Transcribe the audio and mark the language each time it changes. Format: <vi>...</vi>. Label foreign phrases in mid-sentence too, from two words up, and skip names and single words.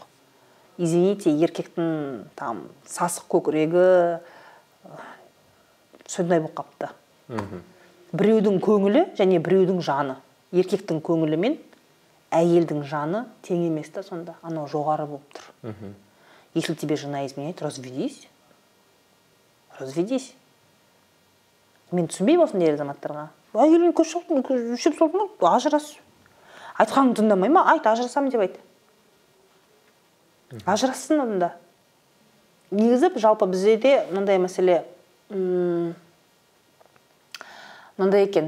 <kk>Извините, еркектің сасық көкірегі сондай болып қапты. Біреудің көңілі және біреудің жаны. Еркектің көңілі мен әйелдің жаны тең емес та сонда. Жоғары болып тұр.</kk> <ru>Если тебе жена изменяет, разведись. Разведись.</ru> <kk>Мен түсінбеймін осындай азаматтарға. Әйелің көшіп солдың, ажырас. Айтқанын тыңдамай ма? Айт, ажырасамын деп айт. Ажырассын онда. Негізі жалпы бізде де мынандай мәселе мынандай екен.</kk>